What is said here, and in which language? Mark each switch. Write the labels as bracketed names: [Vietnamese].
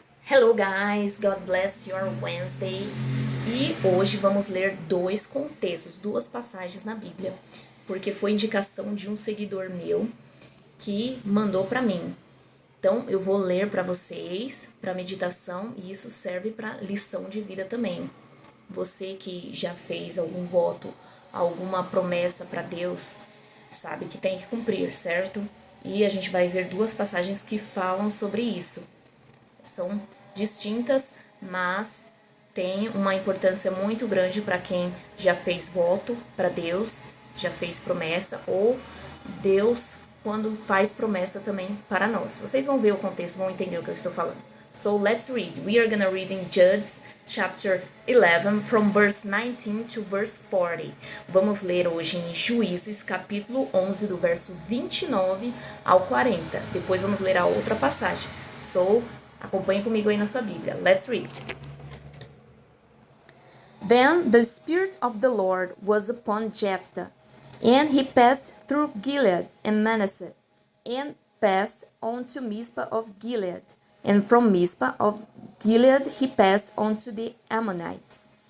[English] Hello guys, God bless your Wednesday. [Portuguese] E hoje vamos ler dois contextos, duas passagens na Bíblia, porque foi indicação de um seguidor meu que mandou para mim. Então eu vou ler para vocês, para meditação, e isso serve para lição de vida também. Você que já fez algum voto, alguma promessa para Deus, sabe que tem que cumprir, certo? E a gente vai ver duas passagens que falam sobre isso. São distintas, mas tem uma importância muito grande para quem já fez voto para Deus, já fez promessa, ou Deus quando faz promessa também para nós. Vocês vão ver o contexto, vão entender o que eu estou falando. [English] So let's read. We are gonna read in Judges chapter 11 from verse 19 to verse 40. [Portuguese] Vamos ler hoje em Juízes capítulo 11 do verso 29 ao 40. Depois vamos ler a outra passagem. So acompanhe comigo aí na sua Bíblia. [English] Let's read. Then the Spirit of the Lord was upon Jephthah, and he passed through Gilead and Manasseh, and passed on to Mizpah of Gilead. And from Mizpah of Gilead he passed on to the Ammonites.